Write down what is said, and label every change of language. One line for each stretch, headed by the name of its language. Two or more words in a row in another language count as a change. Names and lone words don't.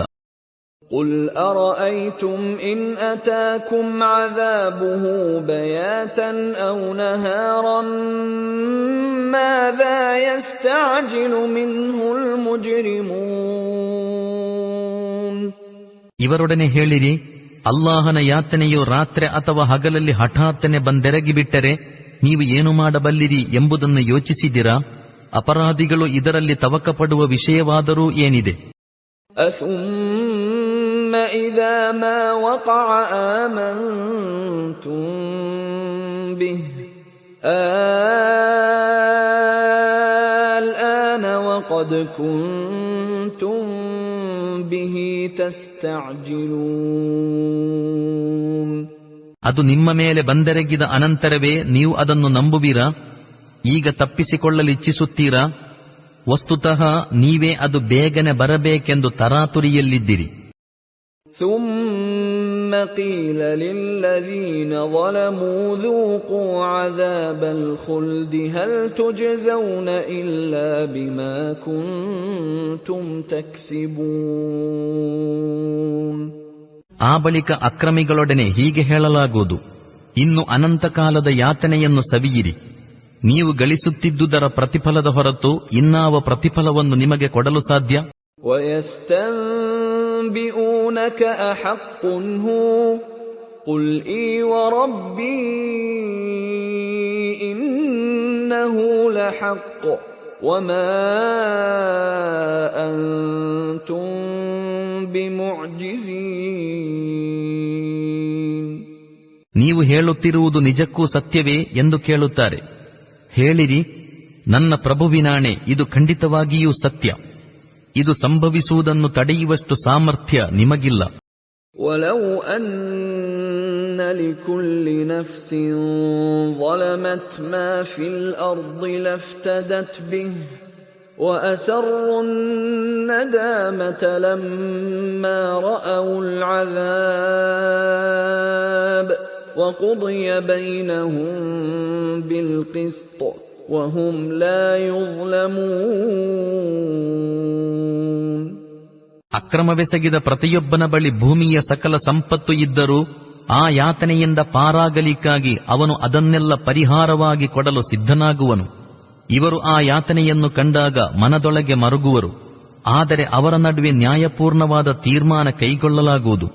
Arabic: قُلْ أَرَأَيْتُمْ إِنْ أَتَاكُمْ عَذَابُهُ بَيَاتًا أَوْ نَهَارًا مَاذَا يَسْتَعْجِلُ مِنْهُ الْمُجْرِمُونَ.
Kannada: ಇವರೊಡನೆ ಹೇಳಿರಿ, ಅಲ್ಲಾಹನ ಯಾತನೆಯು ರಾತ್ರಿ ಅಥವಾ ಹಗಲಲ್ಲಿ ಹಠಾತ್ತನೆ ಬಂದೆರಗಿಬಿಟ್ಟರೆ ನೀವು ಏನು ಮಾಡಬಲ್ಲಿರಿ ಎಂಬುದನ್ನು ಯೋಚಿಸಿದಿರಾ? ಅಪರಾಧಿಗಳು ಇದರಲ್ಲಿ ತವಕಪಡುವ ವಿಷಯವಾದರೂ ಏನಿದೆ?
Arabic: أَثُمَّ إِذَا مَا وَقَعَ آمَنْتُمْ بِهِ الْآنَ وَقَدْ كُنْتُمْ بِهِ تَسْتَعْجِلُونَ.
Kannada: ಅದು ನಿಮ್ಮ ಮೇಲೆ ಬಂದೆರಗಿದ ಅನಂತರವೇ ನೀವು ಅದನ್ನು ನಂಬುವಿರಾ? ಈಗ ತಪ್ಪಿಸಿಕೊಳ್ಳಲಿಚ್ಛಿಸುತ್ತೀರಾ? ವಸ್ತುತಃ ನೀವೇ ಅದು ಬೇಗನೆ ಬರಬೇಕೆಂದು ತರಾತುರಿಯಲ್ಲಿದ್ದಿರಿ.
Arabic: ثُمَّ قِيلَ لِلَّذِينَ ظَلَمُوا ذُوقُوا عَذَابَ الْخُلْدِ هَلْ تُجْزَوْنَ إِلَّا بِمَا كُنتُمْ تَكْسِبُونَ.
Kannada: ಆ ಬಳಿಕ ಅಕ್ರಮಿಗಳೊಡನೆ ಹೀಗೆ ಹೇಳಲಾಗುವುದು, ಇನ್ನು ಅನಂತಕಾಲದ ಯಾತನೆಯನ್ನು ಸವಿಯಿರಿ. ನೀವು ಗಳಿಸುತ್ತಿದ್ದುದರ ಪ್ರತಿಫಲದ ಹೊರತು ಇನ್ನಾವ ಪ್ರತಿಫಲವನ್ನು ನಿಮಗೆ ಕೊಡಲು ಸಾಧ್ಯ?
Arabic: وَيَسْتَنبِئُونَكَ أَحَقٌّ هُوَ قُلْ إِي وَرَبِّي إِنَّهُ لَحَقٌّ وَمَا أَنْتُمْ بِمُعْجِزِينَ
Kannada: ಹೇಳುತ್ತಿರುವುದು ನಿಜಕ್ಕೂ ಸತ್ಯವೇ ಎಂದು ಕೇಳುತ್ತಾರೆ. ಹೇಳಿರಿ, ನನ್ನ ಪ್ರಭುವಿನಾಣೆ, ಇದು ಖಂಡಿತವಾಗಿಯೂ ಸತ್ಯ. ಇದು ಸಂಭವಿಸುವುದನ್ನು ತಡೆಯುವಷ್ಟು ಸಾಮರ್ಥ್ಯ ನಿಮಗಿಲ್ಲ.
Arabic: وَلَوْ أَنَّ لِكُلِّ نَفْسٍ ظَلَمَتْ مَا فِي الْأَرْضِ لَافْتَدَتْ بِهِ وَأَسَرُّوا النَّدَامَةَ لَمَّا رَأَوُا الْعَذَابَ وَقُضِيَ بَيْنَهُم بِالْقِسْطِ وَهُمْ لَا يُظْلَمُونَ.
Kannada: ಅಕ್ರಮವೆಸಗಿದ ಪ್ರತಿಯೊಬ್ಬನ ಬಳಿ ಭೂಮಿಯ ಸಕಲ ಸಂಪತ್ತು ಇದ್ದರೂ ಆ ಯಾತನೆಯಿಂದ ಪಾರಾಗಲಿಕ್ಕಾಗಿ ಅವನು ಅದನ್ನೆಲ್ಲ ಪರಿಹಾರವಾಗಿ ಕೊಡಲು ಸಿದ್ಧನಾಗುವನು. ಇವರು ಆ ಯಾತನೆಯನ್ನು ಕಂಡಾಗ ಮನದೊಳಗೆ ಮರುಗುವರು. ಆದರೆ ಅವರ ನಡುವೆ ನ್ಯಾಯಪೂರ್ಣವಾದ ತೀರ್ಮಾನ ಕೈಗೊಳ್ಳಲಾಗುವುದು.